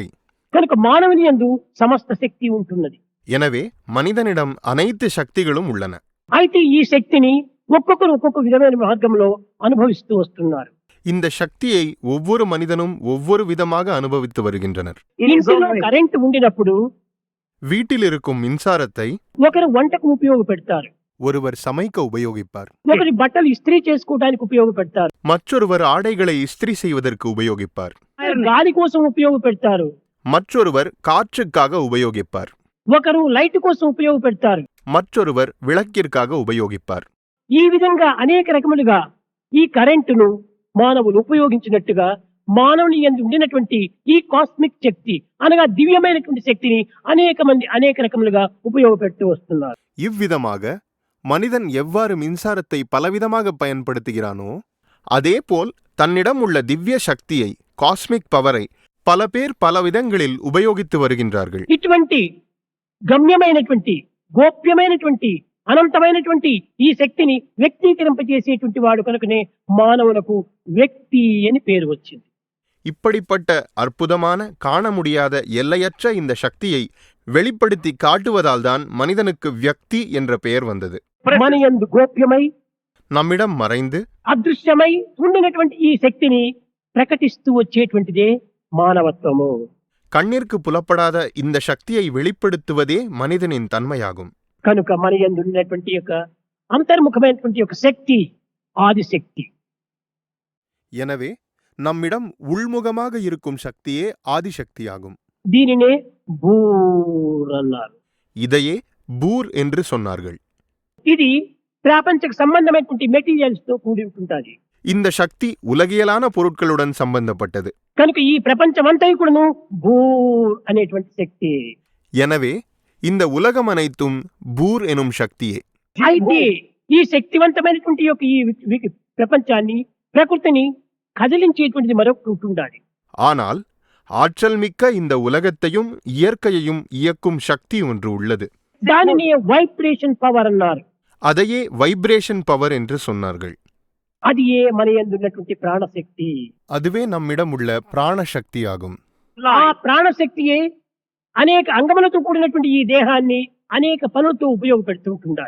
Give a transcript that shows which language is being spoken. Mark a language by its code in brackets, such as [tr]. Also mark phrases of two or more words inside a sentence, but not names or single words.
[te] కనుక మానవుని యందు సమస్త శక్తి ఉంటున్నది. [ta] எனவே மனிதனிடம் அனைத்து சக்திகளும் உள்ளன. [te] అయితే ఈ శక్తిని ఒక్కొక్కరు ఒక్కొక్క విధమైన మార్గంలో అనుభవిస్తూ వస్తున్నారు. [ta] இந்த சக்தியை ஒவ்வொரு மனிதனும் ஒவ்வொரு விதமாக அனுபவித்து வருகின்றனர். [te] ఇంటిలో కరెంట్ ఉండినప్పుడు [ta] வீட்டில் இருக்கும் மின்சாரத்தை [te] ఒకరు వంటకు ఉపయోగపెడతారు, [ta] ஒருவர் சமைக்க உபயோகிப்பார். [te] ఒకరి బట్టలు ఇస్త్రీ చేసుకోవడానికి ఉపయోగపెడతారు, [ta] மற்றொருவர் ஆடைகளை இஸ்திரி செய்வதற்கு உபயோகிப்பார். [te] గాలి కోసం ఉపయోగపెడతారు, [ta] மற்றொருவர் காற்றுக்காக உபயோகிப்பார். [te] ఒకరు లైట్ కోసం ఉపయోగపెడతారు, [ta] மற்றொருவர் விளக்கிற்காக உபயோகிப்பார். [te] ఈ విధంగా అనేక రకములుగా ఈ కరెంటును మానవులు ఉపయోగించినట్టుగా మానవుని యందు ఉండినటువంటి ఈ కాస్మిక్ శక్తి అనగా దివ్యమైనటువంటి శక్తిని అనేక మంది అనేక రకములుగా ఉపయోగపెడుతూ వస్తున్నారు. [ta] இவ்விதமாக மனிதன் எவ்வாறு மின்சாரத்தை பலவிதமாக பயன்படுத்துகிறானோ அதேபோல் தன்னிடம் உள்ள திவ்ய சக்தியை, [en] cosmic power [ta] பல பேர் பல விதங்களில் உபயோகித்து வருகின்றார்கள். [te] ఇటువంటి గమ్యమైనటువంటి గోప్యమైనటువంటి అనంతమైనటువంటి ఈ శక్తిని వ్యక్తీకరింపజేసేటువంటి వాడు కనుకనే మానవులకు వ్యక్తి అని పేరు వచ్చింది. [ta] இப்படிப்பட்ட அற்புதமான, காண முடியாத, எல்லையற்ற இந்த சக்தியை வெளிப்படுத்தி காட்டுவதால்தான் மனிதனுக்கு வியக்தி என்ற பெயர் வந்தது. [te] మన యందు గోప్యమై [ta] நம்மிடம் மறைந்து [te] అదృశ్యమై ఉండినటువంటి ఈ శక్తిని ప్రకటిస్తూ వచ్చేటువంటిదే మానవత్వము. [ta] கண்ணிற்கு புலப்படாத இந்த சக்தியை வெளிப்படுத்துவதே மனிதனின் தன்மையாகும். [te] కనుక మన యందు ఉన్నటువంటి యొక్క అంతర్ముఖమైనటువంటి యొక్క శక్తి ఆదిశక్తి. [ta] எனவே நம்மிடம் உள்முகமாக இருக்கும் சக்தியே ஆதிசக்தியாகும். [te] దీనినే భూర్ అన్నారు. [ta] இதையே பூர் என்று சொன்னார்கள். [te] ఇది ప్రాపంచక సంబంధమైనటువంటి మెటీరియల్స్ తో కూడి ఉంటుంటాది. [ta] இந்த சக்தி உலகியலான பொருட்களுடன் சம்பந்தப்பட்டது. [te] కనుక ఈ ప్రపంచమంతా కూడాను భూర్ అనేటువంటి శక్తి. [ta] எனவே இந்த உலகம் அனைத்தும் பூர் எனும் சக்தியே. [te] అయితే ఈ శక్తివంతమైనటువంటి యొక్క ఈ ప్రపంచాన్ని ప్రకృతిని కదిలించేటువంటిది మరొకటి ఉంటుండాలి. [ta] ஆனால் ஆற்றல் மிக்க இந்த உலகத்தையும் இயற்கையையும் இயக்கும் சக்தி ஒன்று உள்ளது. [te] దానిని [en] vibration power [te] అన్నారు. [ta] அதையே [en] vibration power [ta] என்று சொன்னார்கள். [te] అది ఏ మన యందు ఉన్నటువంటి ప్రాణశక్తి. [ta] அதுவே நம்மிடம் உள்ள பிராணசக்தியாகும். [te] ఆ ప్రాణశక్తియే అనేక అంగములతో కూడినటువంటి ఈ దేహాన్ని అనేక పనులతో ఉపయోగపెడుతూ ఉంటుండాలి.